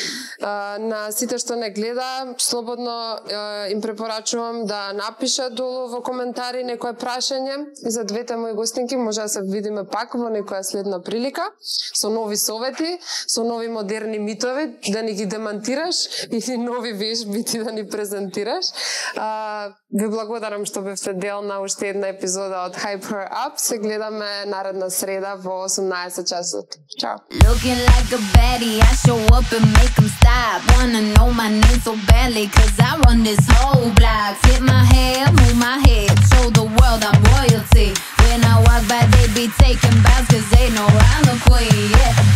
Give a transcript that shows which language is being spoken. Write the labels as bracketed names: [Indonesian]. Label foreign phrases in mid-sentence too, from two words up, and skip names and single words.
[Macedonian] На сите што не гледа, слободно им препорачувам да напишат долу во коментари некое прашање и за двете мои гостинки може да се видиме пак во некоја следна прилика со нови совети, со нови модерни митови да ни ги демантираш или нови вежби ти да ни презентираш. Ви благодарам што бевте дел на уште една епизода од Hype Her Up. Се гледаме наредна среда во 18 часот. Чао! [English] Looking like a baddie, I show up and make them stop. Wanna know my name so badly, cause I run this whole block. Flip my hair, move my head, show the world I'm royalty. When I walk by, they be taking bows, cause they know I'm the queen, yeah.